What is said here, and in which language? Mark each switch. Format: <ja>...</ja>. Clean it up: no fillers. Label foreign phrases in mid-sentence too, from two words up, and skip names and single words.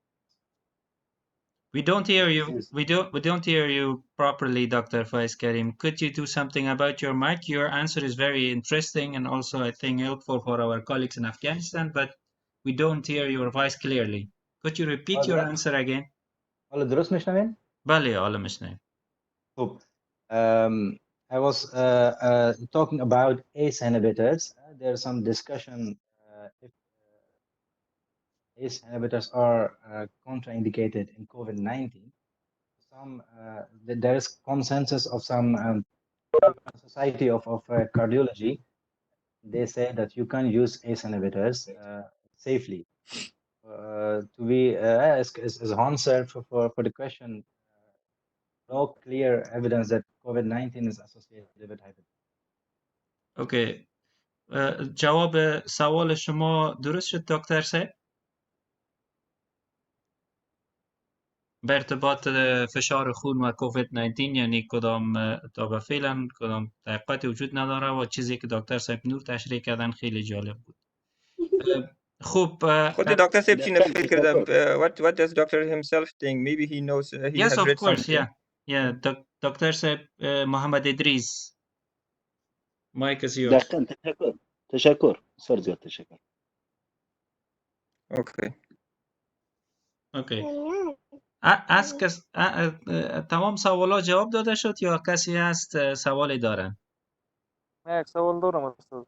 <en>We don't hear you. We don't hear you properly, Dr. Faiz Karim. Could you do something about your mic? Your answer is very interesting and also I think helpful for our colleagues in Afghanistan, but we don't hear your voice clearly. Could you repeat your answer again?</en> <fa>حالا درست میشنوین؟ بله حالا میشنویم.</fa> <en>خب I was talking about ACE inhibitors. There's some discussion if ACE inhibitors are contraindicated in COVID-19. There is consensus of some Society of Cardiology. They say that you can use ACE inhibitors safely. To be as answer for the question, no clear evidence that COVID-19 is associated with hypertension.</en> <fa>اوکی. جواب سوال شما درست شد دکتر صاحب؟ به ارتباط فشار خون و کووید 19 یعنی کدام تا به فعلا کدام تحقیقاتی وجود نداره و چیزی که دکتر صاحب نور تشریح کردن خیلی جالب بود. خب خود دکتر صاحب چی نفکر کردم</fa> <en>what does doctor himself think? Maybe he knows he yes, has of read course, something. yeah.</en> <fa>دکتر صاحب محمد ادریس مایک</fa> <en>is yours.</en> <fa>دقیقاً تشکر سر زیاد تشکر. اوکی. تمام سوالا جواب داده شد یا کسی هست سوالی داره؟ من یک سوال دارم استاد.</fa>